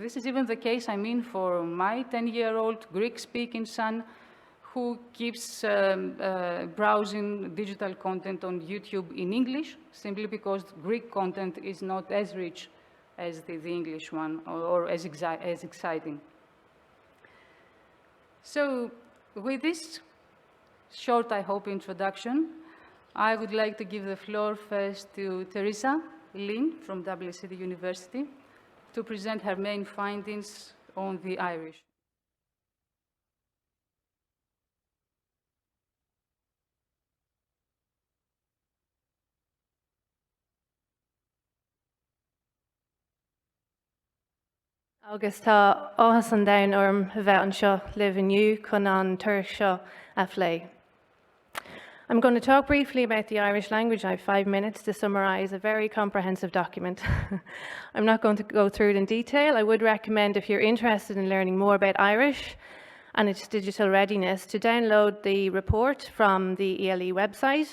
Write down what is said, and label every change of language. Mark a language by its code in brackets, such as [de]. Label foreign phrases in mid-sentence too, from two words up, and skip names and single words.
[en] This is even the case, I mean, for my 10-year-old Greek-speaking son, who keeps browsing digital content on YouTube in English, simply because Greek content is not as rich as the English one, or as exciting. So, with this short, I hope, introduction, I would like to give the floor first to Teresa Lynn from Dublin City University to present her main findings on the Irish. [ga] Agus tá áthas an domhan orm a bheith anseo libh inniu chun an tuirc seo a phlé. [en] I'm going to talk briefly about the Irish language. I have 5 minutes to summarise a very comprehensive document. I'm not going to go through it in detail. I would recommend, if you're interested in learning more about Irish and its digital readiness, to download the report from the ELE website.